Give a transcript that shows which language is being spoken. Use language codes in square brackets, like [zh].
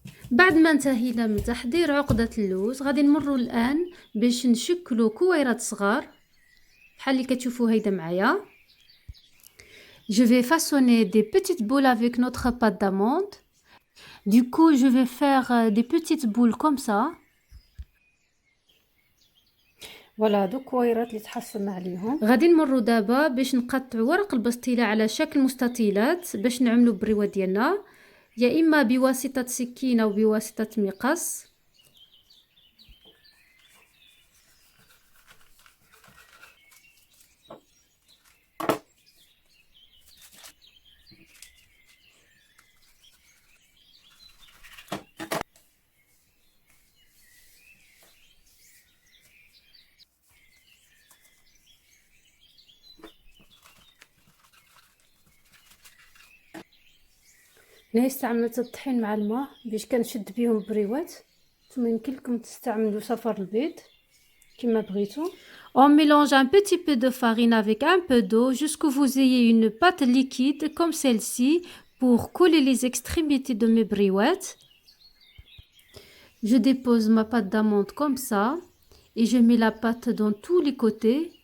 [ar] بعد ما انتهينا من تحضير عقدة اللوز غادي نمروا الآن باش نشكلوا كويرات صغار بحال اللي كتشوفوا هيدا معايا. [fr] Je vais façonner des petites boules avec notre pâte d'amande. Du coup, je vais faire des petites boules comme ça. [ar] فوالا دوك كويرات اللي تحصلنا عليهم. غادي نمروا دابا باش نقطعوا ورق البسطيله على شكل مستطيلات باش نعملوا البريوه ديالنا، يا اما بواسطه سكينه او بواسطه مقص. هنا استعملت الطحين مع الماء باش كنشد بهم البريوات. نتوما يمكن لكم تستعملوا صفر البيض كما بغيتو. [fr] On mélange un petit peu de farine avec un peu d'eau jusqu'à ce que vous ayez une pâte liquide comme celle-ci pour coller les extrémités de mes briouettes. Je dépose ma pâte d'amande comme ça et je mets la pâte dans tous les côtés.